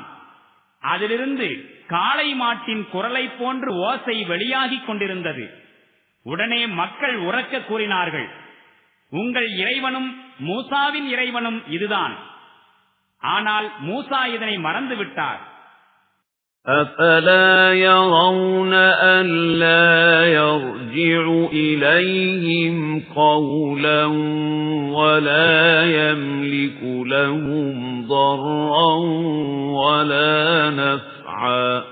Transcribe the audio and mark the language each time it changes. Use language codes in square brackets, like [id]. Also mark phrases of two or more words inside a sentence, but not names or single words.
[ta] அதிலிருந்து காளை மாட்டின் குரலை போன்று ஓசை வெளியாகிக் கொண்டிருந்தது. உடனே மக்கள் உரக்க கூறினார்கள், உங்கள் இறைவனும் மூசாவின் இறைவனும் இதுதான். ஆனால் மூசா இதனை மறந்துவிட்டார். [ar] أَفَلَا يَرَوْنَ أَلَّا يَرْجِعُ إِلَيْهِمْ قَوْلًا وَلَا يَمْلِكُ لَهُمْ ضَرًّا وَلَا نَفْعًا